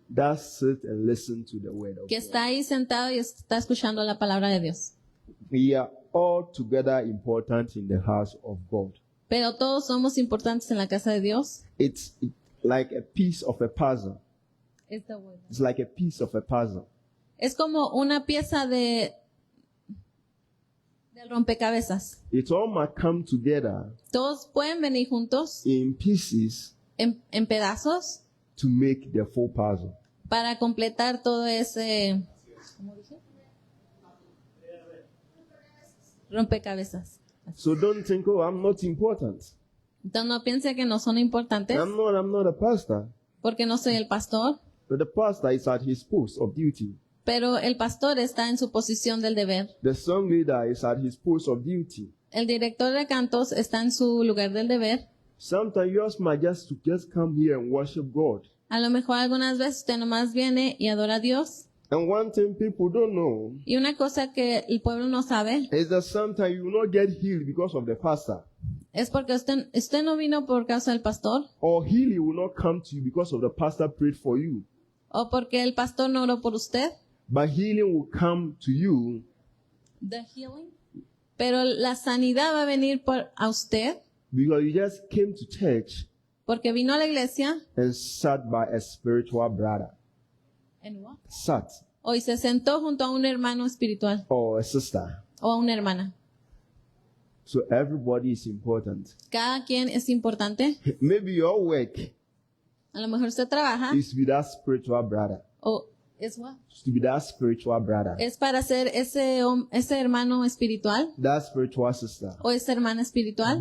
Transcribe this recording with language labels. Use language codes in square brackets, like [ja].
[en] that sits and listens to the word of [es] que [en] God. [es] está ahí sentado y está escuchando la palabra de Dios. [en] We are all together important in the house of God. [es] Pero todos somos importantes en la casa de Dios. [en] It's like a piece of a puzzle. It's like a piece of a puzzle. [es] Es como una pieza del rompecabezas. [en] It all might come together [es] Todos pueden venir juntos [en] in pieces [es] en pedazos [en] to make the full puzzle. [es] para completar todo ese rompecabezas. [en] So don't think, oh, I'm not important. [es] Entonces no piense que no son importantes [en] I'm not a pastor. [es] porque no soy el pastor, [en] But the pastor is at his post of duty. [es] pero el pastor está en su posición del deber. [en] The song leader is at his post of duty. [es] El director de cantos está en su lugar del deber. [en] Sometimes you might just come here and worship God. [es] A lo mejor algunas veces usted nomás viene y adora a Dios. [en] And one thing people don't know [es] Y una cosa que el pueblo no sabe [en] is that sometimes you will not get healed because of the pastor. [es] es porque usted no vino por causa del pastor [en] Or healing will not come to you because of the pastor prayed for you. [es] o porque el pastor no oró por usted. [en] But healing will come to you [es] Pero la sanidad va a venir a usted [en] because you just came to church [es] porque vino a la iglesia [en] and sat by a spiritual brother. Sat. [es] y se sentó junto a un hermano espiritual [en] Or a sister. [es] o a una hermana. [en] So everybody is important. [es] Cada quien es importante. [en] Maybe your work [es] A lo mejor usted trabaja [en] is to be that spiritual brother. [es] o es what? [en] Is to be that spiritual brother. [es] Es para ser ese hermano espiritual [en] That spiritual sister. [es] o esa hermana espiritual.